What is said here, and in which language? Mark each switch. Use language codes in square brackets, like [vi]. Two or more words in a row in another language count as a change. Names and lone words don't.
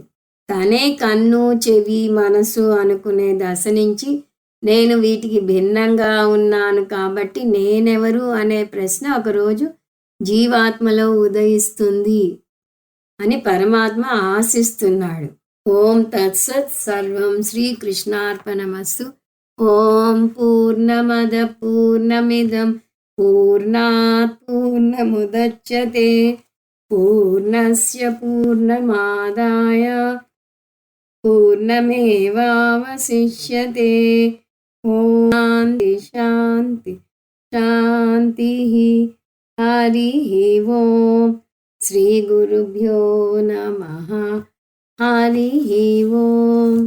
[te] తనే కన్ను, చెవి, మనసు అనుకునే దశ నుంచి నేను వీటికి భిన్నంగా ఉన్నాను కాబట్టి నేనెవరు అనే ప్రశ్న ఒకరోజు జీవాత్మలో ఉదయిస్తుంది అని పరమాత్మ ఆశిస్తున్నాడు. [sa] ఓం తత్సత్. సర్వం శ్రీకృష్ణార్పణమస్తు. ఓం పూర్ణమద పూర్ణమిదం పూర్ణాత్ పూర్ణముదచ్యతే పూర్ణస్య పూర్ణమాదాయ పూర్ణమేవావశిష్యతే. ఓం శాంతి శాంతి శాంతి. హరి ఓం. శ్రీ గురుభ్యో నమః. హరి ఓం.